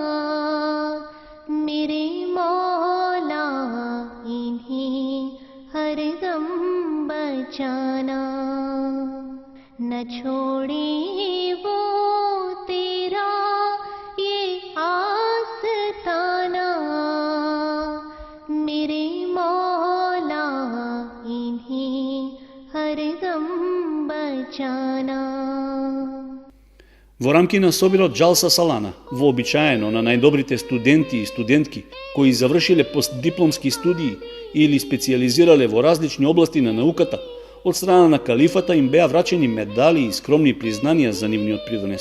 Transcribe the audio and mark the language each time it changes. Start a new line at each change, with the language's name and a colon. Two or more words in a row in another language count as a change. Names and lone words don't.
Urdu: میرے مولا انہیں ہر دم بچانا، نہ چھوڑے وہ تیرا یہ آستانہ، میرے مولا انہیں ہر دم بچانا.
Macedonian: Во рамки на собирот Джалса Салана, вообичаено на најдобрите студенти и студентки кои завршиле постдипломски студии или специализирале во различни области на науката, од страна на калифата им беа врачени медали и скромни признанија за нивниот придонес.